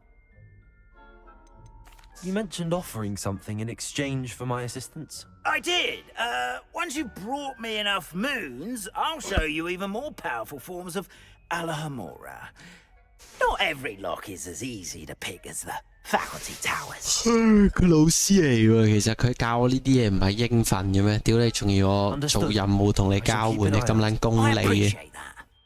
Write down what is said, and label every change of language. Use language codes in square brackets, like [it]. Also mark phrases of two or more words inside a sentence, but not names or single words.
[en] You mentioned offering something in exchange for my assistance. I did. Once you brought me enough moons, I'll show you even more powerful forms of Alahamora. Not every lock is as easy to pick as the faculty towers. [yue] 佢老師嚟喎，其實佢教我呢啲嘢唔係應份嘅咩？屌你，仲要我做任務同你交換，你咁撚功 [en] I [yue] 利嘅。 [en] appreciate that.